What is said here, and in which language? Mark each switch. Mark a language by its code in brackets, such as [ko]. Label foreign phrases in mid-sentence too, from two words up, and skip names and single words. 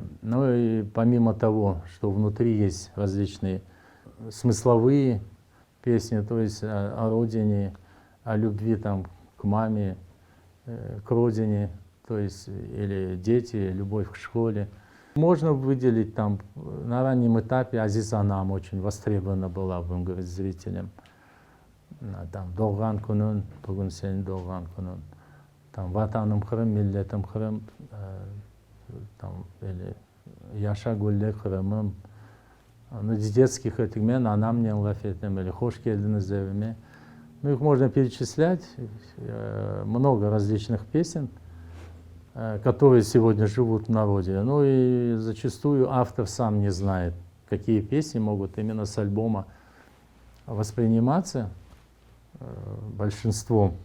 [ru] Ну и помимо того, что внутри есть различные смысловые песни, то есть о родине, о любви там, к маме, к родине, то есть или дети, любовь к школе. Можно выделить там на раннем этапе Азиз Анам очень востребована была, будем говорить, зрителям. Там Долган Кунун, Бугун Сен Долган Кунун, там Ватаным Хрым, Миллетым Хрым, там, или Яша Гулле Хрымым. Ну, из детских этих мен Анам не лафетем или Хош келдiniz evime. Ну, их можно перечислять, много различных песен, которые сегодня живут в народе. Ну и зачастую автор сам не знает, какие песни могут именно с альбома восприниматься большинством.